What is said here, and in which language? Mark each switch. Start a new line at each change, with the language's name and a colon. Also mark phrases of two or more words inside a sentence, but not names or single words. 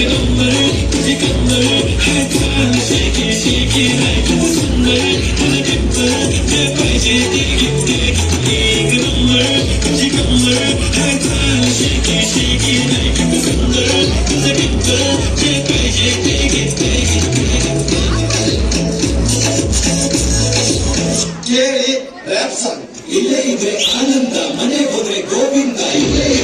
Marathi: नंबर तुझी कंबर हात घाल शेकी शेकी नाही तू सुंदर तुझं टिप्पर जे पाहिजे ते घेते एक नंबर तुझी कंबर हात घाल शेकी शेकी नाही तू सुंदर तुझं टिप्पर जे पाहिजे ते घेते
Kannada: ಕೇಳಿ ರ್ಯಾಪ್ ಸಾಂಗ್ ಇಲ್ಲೇ ಇದ್ರೆ ಆನಂದ ಮನೆ ಹೋದ್ರೆ ಗೋವಿಂದ ಇಲ್ಲ